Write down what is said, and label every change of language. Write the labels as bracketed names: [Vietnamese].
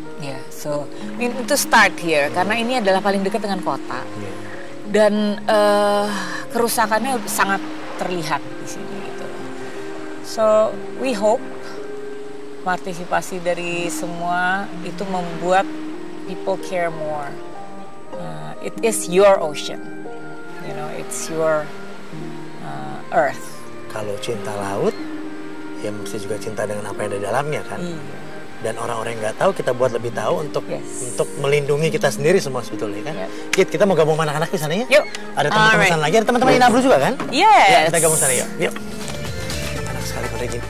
[English] Yeah, so we need to start here [Indonesian] karena ini adalah paling dekat dengan kota. Dan kerusakannya sangat terlihat di sini gitu. [English] So we hope [Indonesian] partisipasi dari semua itu membuat [English] people care more. It is your ocean, you know, it's your earth. [Indonesian] Kalau cinta laut, ya mesti juga cinta dengan apa yang ada di dalamnya kan. Dan orang-orang yang nggak tahu kita buat lebih tahu untuk melindungi kita sendiri semua sebetulnya kan. Kit, kita mau gabung sama anak-anak di sana ya? Yuk. Ada teman-teman sana lagi, ada teman-teman Inablu juga kan? [English] Yes. [Indonesian] Ya, kita gabung sana yuk. Enak sekali kalau gini.